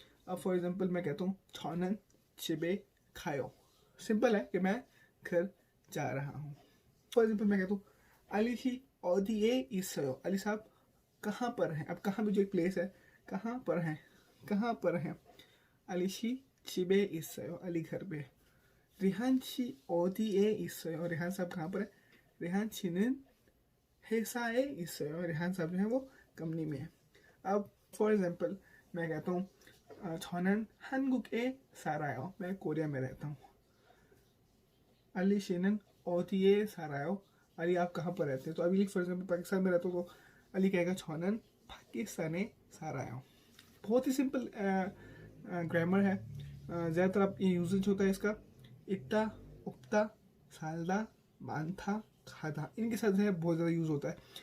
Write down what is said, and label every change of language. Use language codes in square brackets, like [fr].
[hi] अब for example मैं कहता हूँ [ko] छोनन चिबे खायो। [hi] सिंपल है कि मैं घर जा रहा हूँ। फॉर एग्जांपल मैं कहता हूँ [ko] अली ही औदिए इसयो, [hi] अली साहब कहाँ पर हैं। अब कहाँ भी जो एक प्लेस है, कहाँ पर हैं, कहाँ पर हैं। [ko] अली शी चिबे इसयो, [hi] अली घर पे। [ko] रिहान 씨 어디에 있어요? [hi] रिहान साहब कहाँ पर है? [ko] रिहान 씨는 회사에 있어요. [hi] रिहान साहब जो है वो कंपनी में है. अब फॉर एग्जांपल मैं कहता हूँ [ko] 저는 한국에 살아요. [hi] मैं कोरिया में रहता हूँ. [ko] अली 씨는 어디에 살아요? [hi] अली आप कहाँ पर रहते हैं? तो अभी फॉर एग्जांपल पाकिस्तान में रहता हूँ तो अली कहेगा [ko] 저는 पाकिस्तान에 살아요. [hi] बहुत ही सिंपल ग्रामर है. ज़्यादातर आप ये यूजेज होता है इसका इट्टा, उप्ता, सालदा, मानथा, खादा, इनके साथ जो है बहुत ज़्यादा यूज़ होता है.